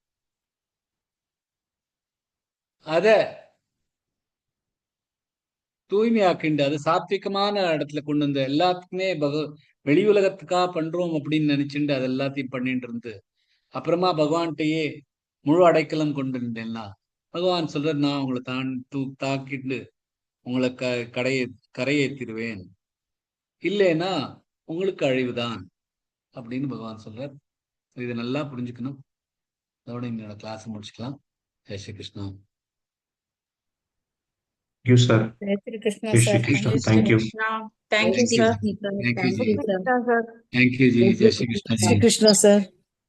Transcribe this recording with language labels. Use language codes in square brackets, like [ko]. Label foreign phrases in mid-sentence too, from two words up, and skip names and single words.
[ta] அத தூய்மையாக்கிண்டு அது சாத்விகமான இடத்துல கொண்டு வந்து எல்லாத்துக்குமே வெளி உலகத்துக்காக பண்றோம் அப்படின்னு நினைச்சுட்டு அது எல்லாத்தையும் பண்ணிட்டு இருந்து அப்புறமா பகவான்கிட்டயே முழு அடைக்கலம் கொண்டு இருந்தேன்னா பகவான் சொல்ற, நான் உங்களை தாக்கிட்டு உங்களை கரையேற்றிடுவேன், இல்லைன்னா உங்களுக்கு அழிவுதான் அப்படின்னு பகவான் சொல்றார். இதை நல்லா புரிஞ்சுக்கணும். அதோட என்னோட கிளாஸ் முடிச்சுக்கலாம். [hi] जय श्री कृष्ण. [en] You, sir. [hi] Jai Shri Krishna, Jai Shri [en] sir. Krishna. [hi] Jai Shri [en] Thank you. Krishna. Thank you, Thank you. sir. Thank you, Thank Ji. you, sir. Thank you, Ji. [hi] Jai Shri Krishna, Ji. [en] Krishna, sir.